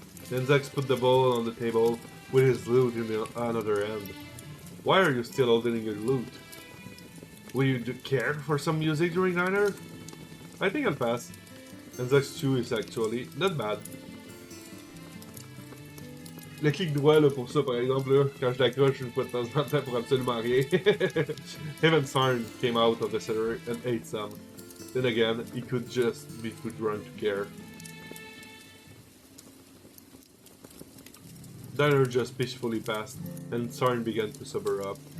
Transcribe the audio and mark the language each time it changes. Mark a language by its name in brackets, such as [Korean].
[English] Anzac put the bowl on the table with his lute in the other hand. Why are you still holding your lute? Will you care for some music during dinner? I think I'll pass. Anzac's stew is actually not bad. [French] Le clic droit là, pour ça, par exemple, là, quand je l'accroche une fois de temps en temps pour absolument rien. [English] Him and Sarn came out of the cellar and ate some. Then again, he could just be too drunk to care. Dinner just peacefully passed, and Sarn began to sober up.